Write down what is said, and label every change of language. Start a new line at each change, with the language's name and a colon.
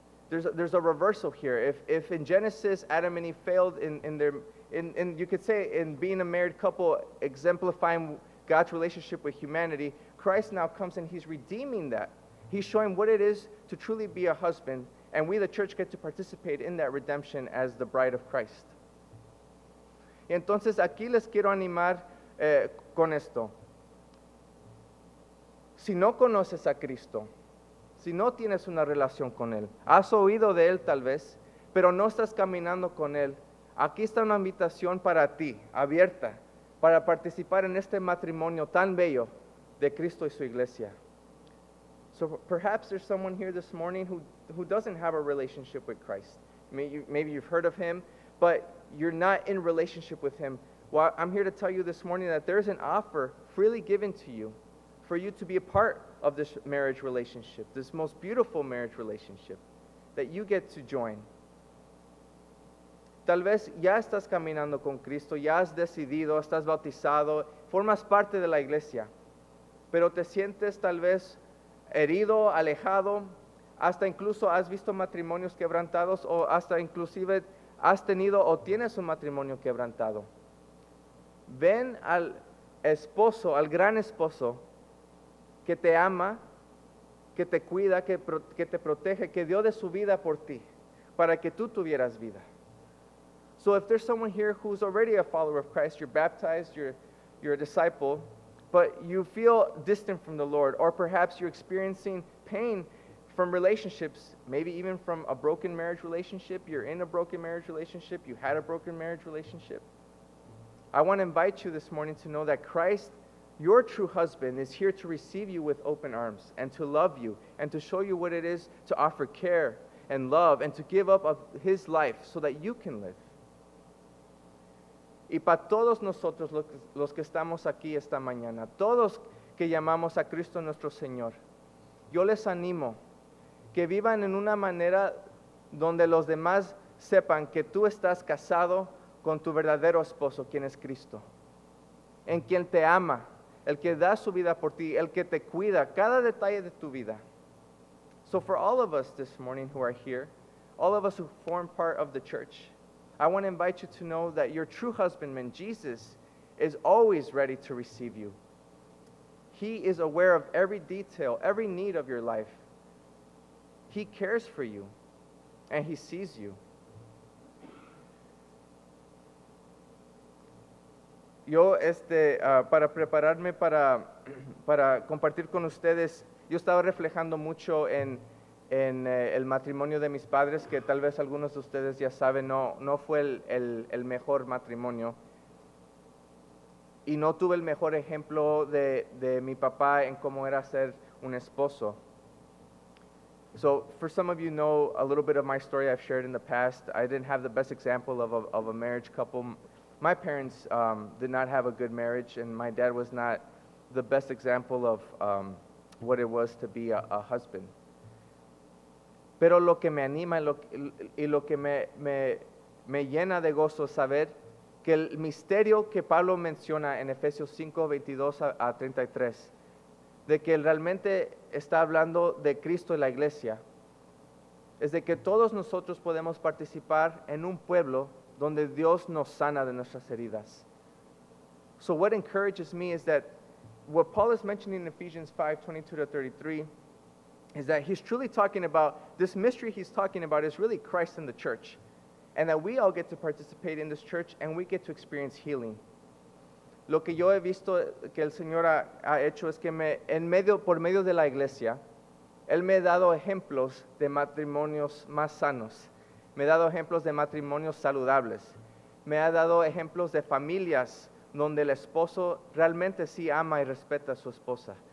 English: There's a reversal here. If in Genesis, Adam and Eve failed in you could say in being a married couple, exemplifying God's relationship with humanity, Christ now comes and he's redeeming that. He's showing what it is to truly be a husband, and we, the church, get to participate in that redemption as the bride of Christ.
Spanish: Y entonces aquí les quiero animar con esto. Si no conoces a Cristo, si no tienes una relación con Él, has oído de Él tal vez, pero no estás caminando con Él, aquí está una invitación para ti, abierta, para participar en este matrimonio tan bello de Cristo y su iglesia.
English: So perhaps there's someone here this morning who doesn't have a relationship with Christ. Maybe you've heard of Him, but you're not in relationship with Him. Well, I'm here to tell you this morning that there's an offer freely given to you for you to be a part of this marriage relationship, this most beautiful marriage relationship that you get to join.
Spanish: Tal vez ya estás caminando con Cristo, ya has decidido, estás bautizado, formas parte de la iglesia, pero te sientes tal vez herido, alejado, hasta incluso has visto matrimonios quebrantados o hasta inclusive has tenido o tienes un matrimonio quebrantado. Ven al esposo, al gran esposo que te ama, que te cuida, que te protege, que dio de su vida por ti, para que tú tuvieras vida.
English: So if there's someone here who's already a follower of Christ, you're baptized, you're a disciple, but you feel distant from the Lord, or perhaps you're experiencing pain from relationships, maybe even from a broken marriage relationship, you're in a broken marriage relationship, you had a broken marriage relationship. I want to invite you this morning to know that Christ, your true husband, is here to receive you with open arms and to love you and to show you what it is to offer care and love and to give up of His life so that you can live.
Spanish: Y para todos nosotros los que estamos aquí esta mañana, todos que llamamos a Cristo nuestro Señor, yo les animo que vivan en una manera donde los demás sepan que tú estás casado con tu verdadero esposo, quien es Cristo, en quien te ama, el que da su vida por ti, el que te cuida, cada detalle de tu vida.
English: So for all of us this morning who are here, all of us who form part of the church, I want to invite you to know that your true husbandman, Jesus, is always ready to receive you. He is aware of every detail, every need of your life. He cares for you, and He sees you.
Spanish: Yo, para prepararme para compartir con ustedes, yo estaba reflejando mucho en el matrimonio de mis padres, que tal vez algunos de ustedes ya saben, no fue el mejor matrimonio. Y no tuve el mejor ejemplo de mi papá en cómo era ser un esposo.
English: So for some of you know a little bit of my story I've shared in the past. I didn't have the best example of a marriage couple. My parents did not have a good marriage, and my dad was not the best example of what it was to be a husband.
Spanish: Pero lo que me anima y lo que me llena de gozo saber que el misterio que Pablo menciona en Efesios 5, 22 a 33, de que él realmente está hablando de Cristo y la iglesia, es de que todos nosotros podemos participar en un pueblo donde Dios nos sana de nuestras heridas.
English: So what encourages me is that what Paul is mentioning in Ephesians 5, 22 to 33 is that he's truly talking about, this mystery he's talking about is really Christ in the church. And that we all get to participate in this church and we get to experience healing.
Spanish: Lo que yo he visto que el Señor ha hecho es que por medio de la iglesia, Él me ha dado ejemplos de matrimonios más sanos. Me ha dado ejemplos de matrimonios saludables. Me ha dado ejemplos de familias donde el esposo realmente sí ama y respeta a su esposa.